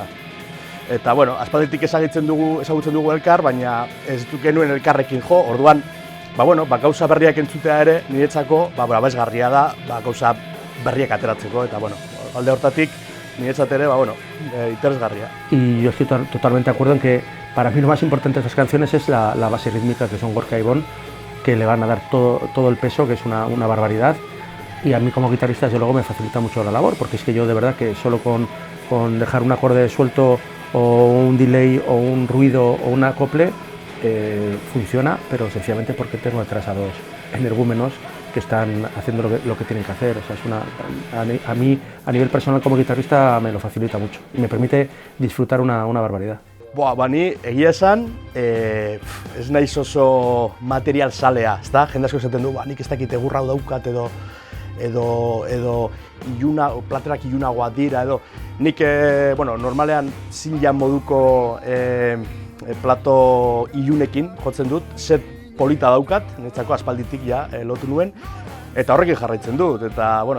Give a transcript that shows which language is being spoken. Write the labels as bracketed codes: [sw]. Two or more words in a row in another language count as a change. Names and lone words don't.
[eu] Eta, aspalditik ezagutzen dugu elkar, baina ez genuen elkarrekin jo, orduan, gauza berriak entzutea ere, niretzako, abesgarria da, gauza berriak ateratzeko, eta, alde hortatik, niretzat ere, interesgarria. [es] Y yo estoy totalmente de acuerdo en que para mí lo más importante de estas canciones es la base rítmica, que son Gorka y Ibon, que le van a dar todo el peso, que es una barbaridad. Y a mí como guitarrista desde luego me facilita mucho la labor, porque es que yo de verdad que solo con dejar un acorde suelto o un delay o un ruido o un acople funciona, pero sencillamente porque tengo detrás a dos energúmenos que están haciendo lo que tienen que hacer. O sea, a mí a nivel personal como guitarrista me lo facilita mucho y me permite disfrutar una barbaridad. [eu] Ni egia esan, ez naiz oso material salea, ezta? Jende asko esaten du, nik ez dakit egurra daukat edo platerak ilunagoak dira edo. Nik, normalean zinjan moduko plato ilunekin jotzen dut, set polita daukat, niretzako aspalditik lotu nuen, eta horrekin jarraitzen dut.